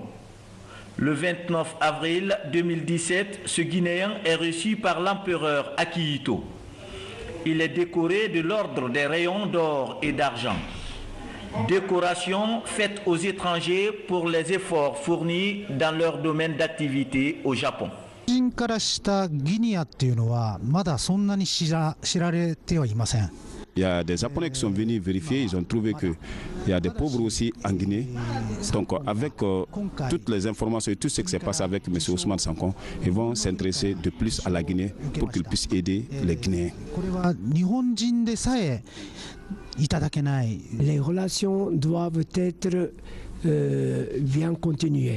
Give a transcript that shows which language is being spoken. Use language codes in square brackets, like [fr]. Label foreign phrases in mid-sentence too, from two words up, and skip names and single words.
[fr] Le 29 avril 2017, ce Guinéen est reçu par l'empereur Akihito. Il est décoré de l'ordre des rayons d'or et d'argent. Décoration faite aux étrangers pour les efforts fournis dans leur domaine d'activité au Japon. [ja] 人からしたギニアっていうのはまだそんなに知られてはいません。 [fr] Il y a des Japonais qui sont venus vérifier, ils ont trouvé qu'il y a des pauvres aussi en Guinée. Donc avec toutes les informations et tout ce qui s'est passé avec M. Ousmane Sanko, ils vont s'intéresser de plus à la Guinée pour qu'ils puissent aider les Guinéens. Les relations doivent être bien continuées.